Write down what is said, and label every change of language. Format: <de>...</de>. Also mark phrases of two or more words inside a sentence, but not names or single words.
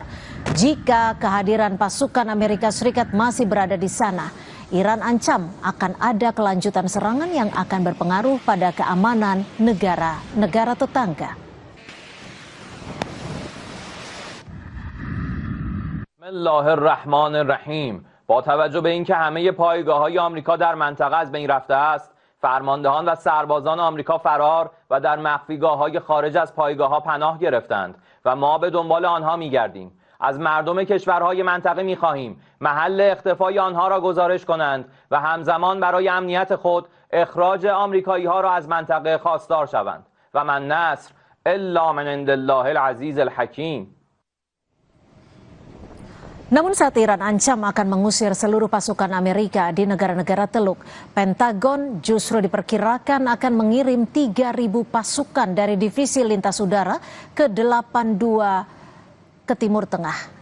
<id>Jika kehadiran pasukan Amerika Serikat masih berada di sana, Iran ancam akan ada kelanjutan serangan yang akan berpengaruh pada keamanan negara-negara tetangga.</id> <ar>Bismillahirrahmanirrahim.</ar> <fa>با توجه به اینکه همه پایگاه‌های آمریکا در منطقه از بین رفته است، فرماندهان و سربازان آمریکا فرار و در مخفیگاه‌های خارج از پایگاه‌ها پناه گرفتند و ما به دنبال آنها می‌گردیم. از مردم کشورهای منطقه می‌خواهیم محل اختفای آنها را گزارش کنند و همزمان برای امنیت خود اخراج آمریکایی‌ها را از منطقه خواستار شوند و</fa> <ar>من نصر الا من عند الله العزیز الحکیم.</ar> <id>Namun saat Iran ancam akan mengusir seluruh pasukan Amerika di negara-negara Teluk, Pentagon justru diperkirakan akan mengirim 3.000 pasukan dari divisi lintas udara ke 82 ke Timur Tengah.</id>